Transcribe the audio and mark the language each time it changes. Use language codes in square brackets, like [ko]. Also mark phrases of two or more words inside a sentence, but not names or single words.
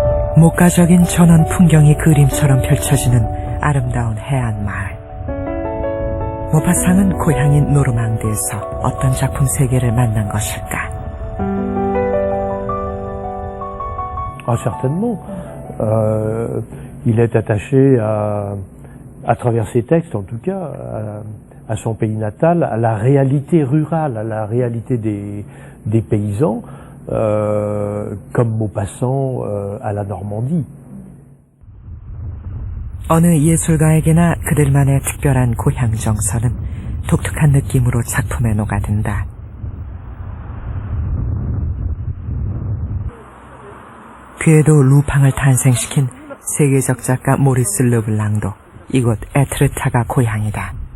[ko] 목가적인 전원 풍경이 그림처럼 펼쳐지는 아름다운 해안 마을. 모파상은 고향인 노르망디에서 어떤 작품 세계를 만난 것일까? [fr] Ah, certainement. Il est attaché à travers ses textes, en tout cas, à son pays natal, à la réalité rurale, à la réalité des paysans, comme Maupassant à la Normandie. [ko] 어느 예술가에게나 그들만의 특별한 고향 정서는 독특한 느낌으로 작품에 녹아든다. 그에도 루팡을 탄생시킨 세계적 작가 모리스 르블랑도 이곳 에트르타가 고향이다.